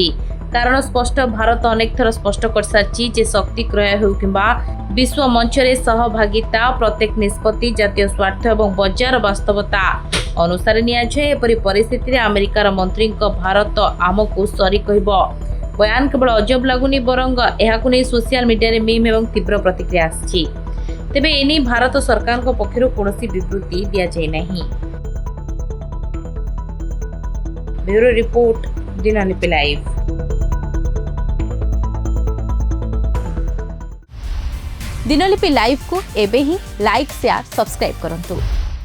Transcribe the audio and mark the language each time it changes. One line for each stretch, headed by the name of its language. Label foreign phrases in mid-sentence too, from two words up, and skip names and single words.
Odia: କାରଣ ସ୍ପଷ୍ଟ ଭାରତ ଅନେକ ଥର ସ୍ପଷ୍ଟ କରିସାରିଛି ଯେ ଶକ୍ତି କ୍ରୟ ହେଉ କିମ୍ବା ବିଶ୍ୱ ମଞ୍ଚରେ ସହଭାଗିତା ପ୍ରତ୍ୟେକ ନିଷ୍ପତ୍ତି ଜାତୀୟ ସ୍ୱାର୍ଥ ଏବଂ ବଜାର ବାସ୍ତବତା ଅନୁସାରେ ନିଆଯାଏ। ଏପରି ପରିସ୍ଥିତିରେ ଆମେରିକାର ମନ୍ତ୍ରୀଙ୍କ ଭାରତ ଆମକୁ ସରି କହିବ ବୟାନ କେବଳ ଅଜବ ଲାଗୁନି, ବରଂ ଏହାକୁ ନେଇ
English: social mediaରେ
Odia: ମିମ୍ ଏବଂ ତୀବ୍ର ପ୍ରତିକ୍ରିୟା ଆସିଛି। ତେବେ ଏନେଇ ଭାରତ ସରକାରଙ୍କ ପକ୍ଷରୁ କୌଣସି ବିବୃତ୍ତି ଦିଆଯାଇ ନାହିଁ।
English: bureau report दिनलिपि लाइव।
Odia: ଦିନଲିପି ଲାଇଭ କୁ ଏବେ ହିଁ
English: like share subscribe
Odia: କରନ୍ତୁ।